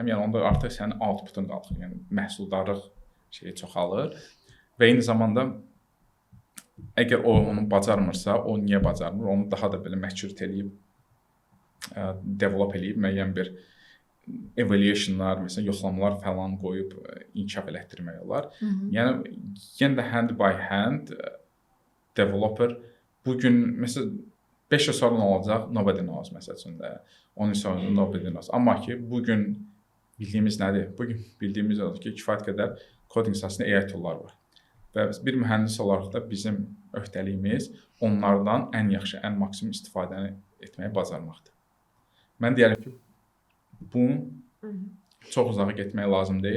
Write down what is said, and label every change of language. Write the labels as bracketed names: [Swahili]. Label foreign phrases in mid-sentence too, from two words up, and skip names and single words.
[Azerbaijani] Yəni onda artıq sənin outputun qalxır, yəni məhsuldarlıq şeyi çoxalır və eyni zamanda əgər o onu bacarmırsa, o niyə bacarmır? Onu daha da belə maturity eləyib, develop eləyib, müəyyən bir evaluationlar, məsələn, yoxlamalar falan qoyub inkişaf elətdirmək olar. Yəni yenə də [English] hand by hand developer [Azerbaijani] bu gün məsələn 5 il sonra nə olacaq? [English] Nobody knows [Azerbaijani] məsələn də. 10 il sonra [English] nobody knows. [Azerbaijani] Amma ki bu gün bildiyimiz nədir? Bu gün bildiyimiz odur ki, kifayət qədər kodinq sahəsində [English] AI toollar [Azerbaijani] var. Və bir mühəndis olaraq da bizim öhdəliyimiz onlardan ən yaxşı, ən maksimum istifadəni etməyi bacarmaqdır. Mən deyərəm ki, bunu çox uzağa getmək lazım deyil.